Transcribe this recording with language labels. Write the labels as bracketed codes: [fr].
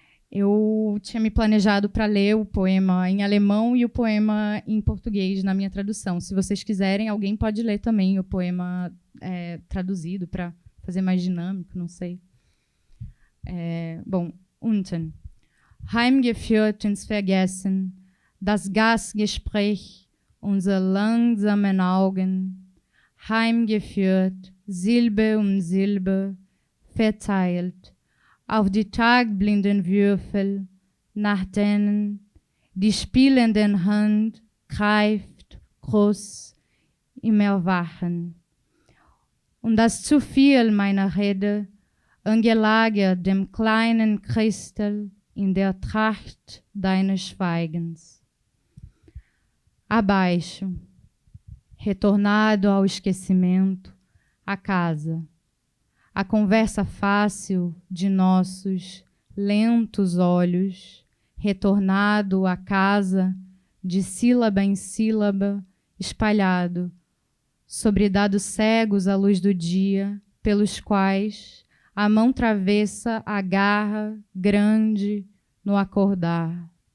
[pt] Eu tinha me planejado para ler o poema em alemão e o poema em português na minha tradução. Se vocês quiserem, alguém pode ler também o poema traduzido para fazer mais dinâmico, não sei. Bom, unten. [de] Heimgeführt ins Vergessen, das Gastgespräch unsere langsamen Augen, heimgeführt, Silbe um Silbe, verteilt, auf die tagblinden Würfel, nach denen die spielende Hand greift, groß im Erwachen. Und das zu viel meiner Rede, angelagert dem kleinen Christel in der Tracht deines Schweigens. [pt] Abaixo, retornado ao esquecimento, a casa, a conversa fácil de nossos lentos olhos, retornado à casa, de sílaba em sílaba, espalhado, sobre dados cegos à luz do dia, pelos quais a mão travessa agarra grande no acordar.